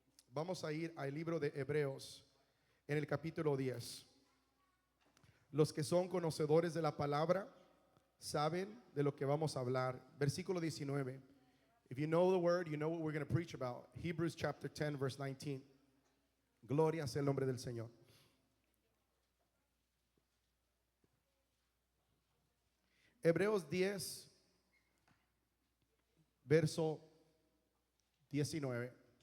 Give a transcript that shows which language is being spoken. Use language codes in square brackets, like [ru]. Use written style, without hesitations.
[es] Vamos a ir al libro de Hebreos en el capítulo 10. Los que son conocedores de la palabra saben de lo que vamos a hablar. Versículo 19. [en] If you know the word, you know what we're going to preach about. Hebrews chapter 10, verse 19. [es] Gloria sea el nombre del Señor. Hebreos 10, verso 19.